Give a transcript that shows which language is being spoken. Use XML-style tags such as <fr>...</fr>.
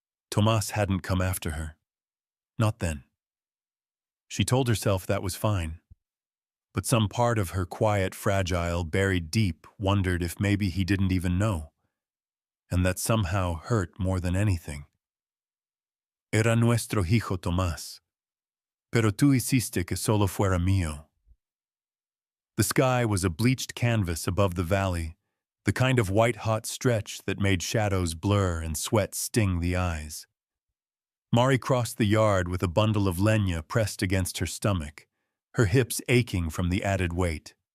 <en>Tomas hadn't come after her. Not then. She told herself that was fine. But some part of her quiet, fragile, buried deep, wondered if maybe he didn't even know, and that somehow hurt more than anything.</en> <es>"Era nuestro hijo Tomás, pero tú hiciste que solo fuera mío."</es> <en>The sky was a bleached canvas above the valley, the kind of white-hot stretch that made shadows blur and sweat sting the eyes. Mari crossed the yard with a bundle of leña pressed against her stomach, her hips aching from the added weight.</en>